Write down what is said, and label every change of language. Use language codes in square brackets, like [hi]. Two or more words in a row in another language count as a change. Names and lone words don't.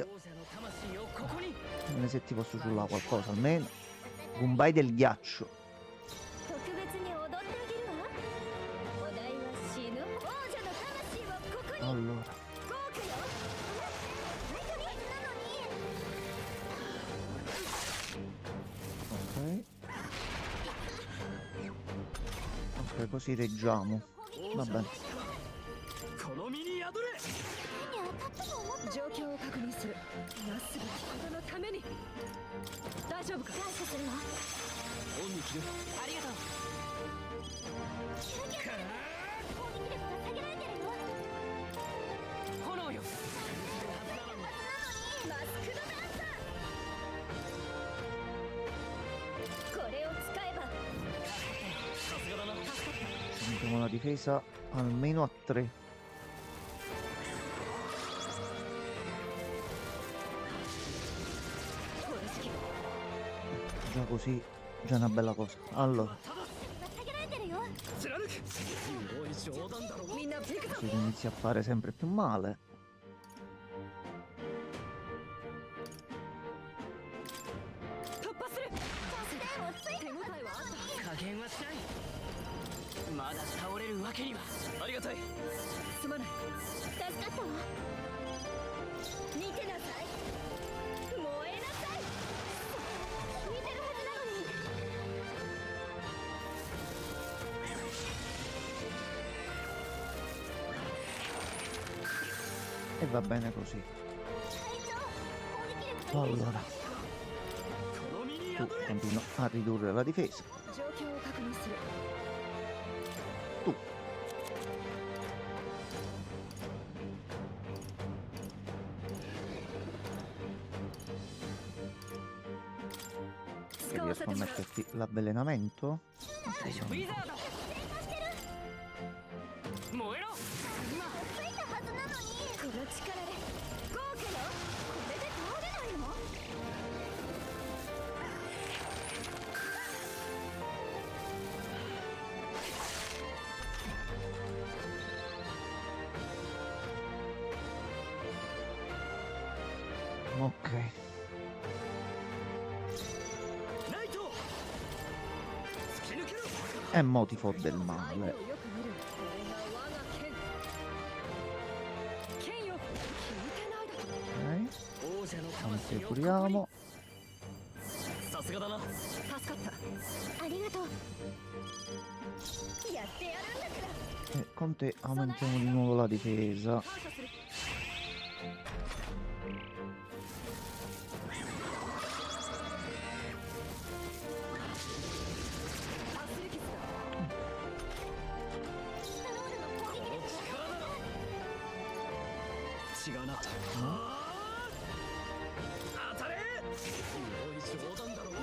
[ja] 王者の魂をここに [it] Vediamo se ti posso ciullare qualcosa almeno. Gumbai del ghiaccio. [ja] 特別に踊ってあげるわお題は死ぬ王者の魂をここに [it] Allora. [ja] 豪華よ本当になのに [it] Ok. Ok, così reggiamo. Va bene. [ja] この身に宿れ手に当たったと思った状況を確認するなすべきことのために大丈夫か感謝するわ恩に着るありがとう攻撃力が下げられてるよ炎よマスクドダンサーこれを使えばさすがだな [it] Mettiamo la difesa almeno a 3. Già così, già una bella cosa. Allora, [ja] 下げられてるよ貫くすごい冗談だろみんな行くぞ [it] così inizia a fare sempre più male. [ja] 突破する手応えはあった加減はしないまだ倒れるわけにはありがたいすまない助かったわ見てなさい燃えなさい聞いてるはずなのに [it] E va bene così. [ja] 隊長攻撃力が [it] Allora, [ja] この身に [it] tu [ja] 宿れ [it] continua a ridurre la difesa. [ja] 状況を確認する [it] Tu. Se riesco a metterti l'avvelenamento? [ja] ウィザード燃えろついたはずなのにこの力で豪華よこれで倒れないの [it] Ok. [ja] ナイト突き抜けろ [it] E mo ti fo del [ja] 相手 [it] male. [ja] をよく見るこれが我が剣剣よ聞いてないだろ [it] Ok. [ja] 王者の魂をここに [it] Configuriamo. [ja] さすがだな助かったありがとうやってやるんだから [it] E con te aumentiamo di nuovo la difesa. [ja] 感謝する アスレキスだスタロールの攻撃力違うな当たれすごい冗談だろ